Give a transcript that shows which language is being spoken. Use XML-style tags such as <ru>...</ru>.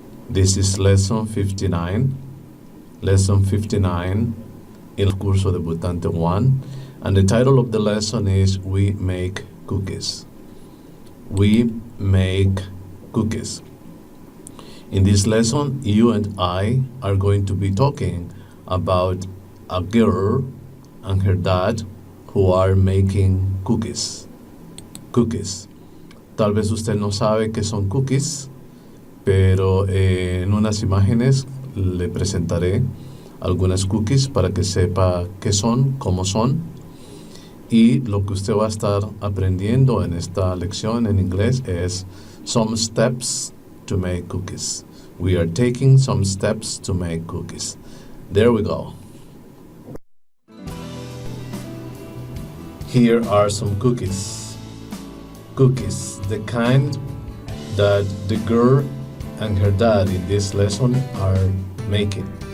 <en>This is lesson 59. Lesson 59 in el curso debutante 1, and the title of the lesson is We Make Cookies. We make cookies. In this lesson, you and I are going to be talking about a girl and her dad who are making cookies. Cookies.</en> <es>Tal vez usted no sabe qué son cookies, pero en unas imágenes le presentaré algunas cookies para que sepa qué son, cómo son, y lo que usted va a estar aprendiendo en esta lección en inglés es</es> <en>some steps to make cookies. We are taking some steps to make cookies. There we go. Here are some cookies. Cookies, the kind that the girl and her dad in this lesson are making.</en>